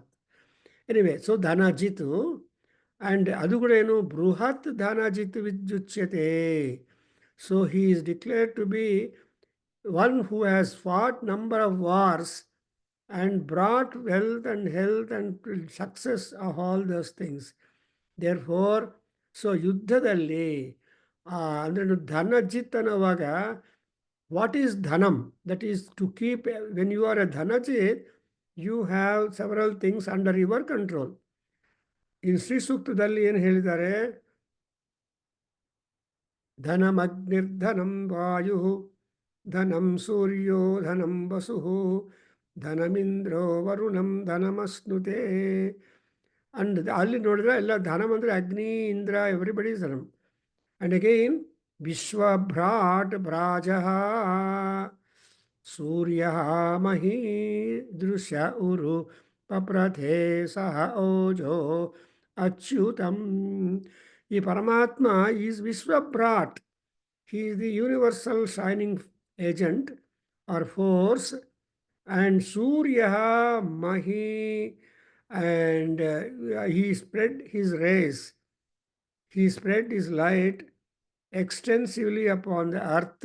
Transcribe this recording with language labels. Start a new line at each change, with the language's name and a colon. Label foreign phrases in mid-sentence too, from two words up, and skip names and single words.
English: Anyway, so
Sanskrit: Dhanajitu and Adugurenu Bruhat Dhanajitu Vidyuchyate.
English: So he is declared to be one who has fought number of wars and brought wealth and health and success of all those things. Therefore, so
Kannada: ಯುದ್ಧದಲ್ಲಿ ಅಂದರೆ ಧನಜಿತ್ ಅನ್ನುವಾಗ
English: what is dhanam that is to keep when you are a dhanajit you have several things under your control.
Kannada: ಇನ್ ಶ್ರೀ ಸೂಕ್ತದಲ್ಲಿ ಏನು ಹೇಳಿದ್ದಾರೆ?
Sanskrit: ಧನಮಗ್ನಿರ್ಧನಂ ವಾಯು ಧನಂ ಸೂರ್ಯೋ ಧನಂ ವಸು ಧನಮಿಂದ್ರೋ ವರುಣಂ ಧನಮಸ್ನುತೆ.
Kannada: ಅಂಡ್ ಅಲ್ಲಿ ನೋಡಿದ್ರೆ ಎಲ್ಲ ಧನಂ ಅಂದರೆ ಅಗ್ನಿ, ಇಂದ್ರ,
English: everybody is
Kannada: ಧನಂ.
English: and again
Sanskrit: ವಿಶ್ವಭ್ರಾಟ್ ಭ್ರಾಜ ಸೂರ್ಯ ಮಹಿ ದೃಶ್ಯ ಉರು ಪಪ್ರಥೇ ಸಹ ಓಜೋ ಅಚ್ಯುತಂ.
Kannada: ಈ ಪರಮಾತ್ಮ ಈಸ್ ವಿಶ್ವಭ್ರಾಟ್.
English: He is the universal shining agent or force. And Surya Mahi, and he spread his rays. He spread his light extensively upon the earth.